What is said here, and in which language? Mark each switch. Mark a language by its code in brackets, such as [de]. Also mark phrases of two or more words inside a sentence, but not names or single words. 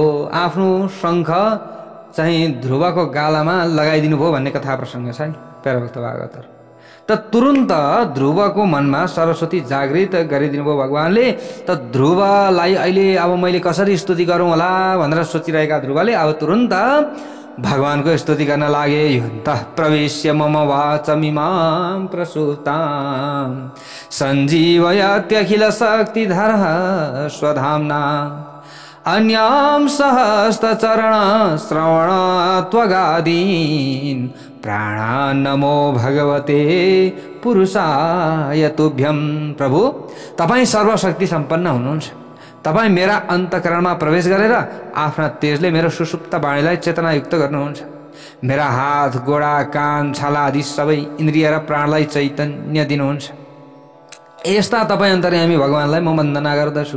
[ne] आफ्नो शङ्ख चाहिँ ध्रुवको गालामा लगाइदिनु भयो भन्ने कथा प्रसङ्ग छ नि प्यारा भक्त भागवतहरू। त तुरुन्त ध्रुवको मनमा सरस्वती जागृत गरिदिनु भयो भगवानले। त ध्रुवलाई अहिले अब मैले कसरी स्तुति गरौँ होला भनेर सोचिरहेका ध्रुवले अब तुरुन्त भगवानको स्तुति गर्न लागे। [sa] योन्तः प्रवेश्य मम वाचमिमां प्रसूतां सञ्जीवयत्यखिल शक्तिधरः स्वधाम्ना अन्यां सहस्रचरण श्रवण त्वगादीन् प्राणान् नमो भगवते पुरुषाय तुभ्यं। [ne] प्रभु, तपाईँ सर्वशक्ति सम्पन्न हुनुहुन्छ। तपाईँ मेरा अन्तःकरणमा प्रवेश गरेर आफ्ना तेजले मेरो सुसुप्त वाणीलाई चेतनायुक्त गर्नुहुन्छ। मेरा हात, गोडा, कान, छाला आदि सबै इन्द्रिय र प्राणलाई चैतन्य दिनुहुन्छ। यस्ता तपाईँ अन्तर्यामी भगवानलाई म वन्दना गर्दछु।